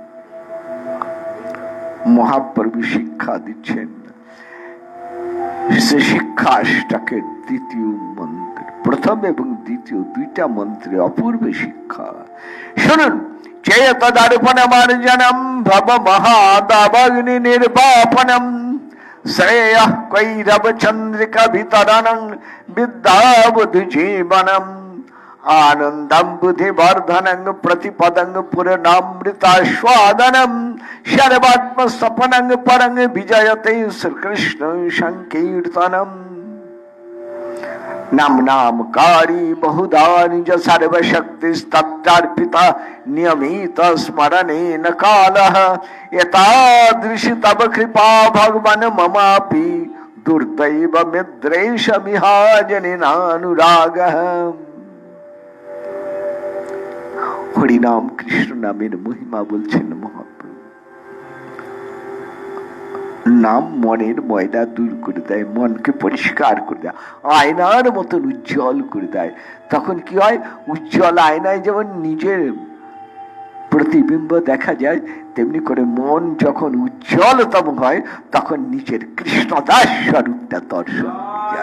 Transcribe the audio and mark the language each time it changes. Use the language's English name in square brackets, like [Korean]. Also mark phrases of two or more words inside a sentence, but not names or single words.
[Bangla] মহাপ্রভু শিক্ষা দিচ্ছেন, সে শিক্ষাষ্টাকের দ্বিতীয় মন্ত্র, প্রথম এবং দ্বিতীয় দুইটা মন্ত্রে অপূর্ব শিক্ষা। [Sanskrit] শুনুন, চেতদর্পণমার্জনম ভব মহাদাবাগ্নি নির্বাপনম শ্রেয় কৈরব চন্দ্রিকা বিতরণং বিদ্যাবুদ্ধি জীবনম आनंदम बुद्धि वर्धनं प्रतिपदं पूर्णामृतास्वादनं सर्वात्म सपनं परं विजयते श्रीकृष्ण संकीर्तनम। नाम नामकारी बहुधा निज सर्वशक्ति तत्तार्पिता नियमित स्मरणेन कालः एतादृशी तव कृपा भगवन् ममापि दुर्दैवमिद्रेशमिहाजनिनानुरागः। [Bangla] হরিনাম কৃষ্ণ নামের মহিমা বলছেন মহাপ্রভু। নাম মনের ময়লা দূর করে দেয়, মনকে পরিষ্কার করে দেয়, আয়নার মতন উজ্জ্বল করে দেয়। তখন কি হয়, উজ্জ্বল আয়নায় যেমন নিজের প্রতিবিম্ব দেখা যায়, তেমনি করে মন যখন উজ্জ্বলতম হয় তখন নিজের কৃষ্ণদাস স্বরূপটা দর্শন হয়ে যায়।